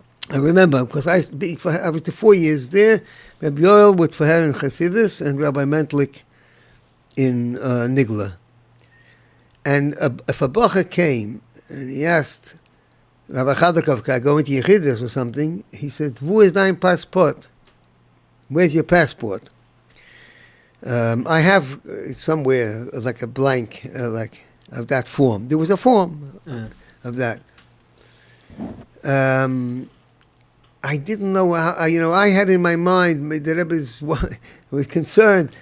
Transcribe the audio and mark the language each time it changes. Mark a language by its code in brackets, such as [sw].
[en] I remember, because I was the 4 years there, Rabbi Yoel with fahed in Chassidus, and Rabbi Mentlik in Nigla. And if a bacher came, and he asked, Rabbi Chadakov, can I go into Yechidus'n or something? [yi] He said, wo ist dein passport? [en] Where's your passport? I have somewhere like a blank, of that form. There was a form of that. I didn't know how, I had in my mind, the Rebbe was concerned.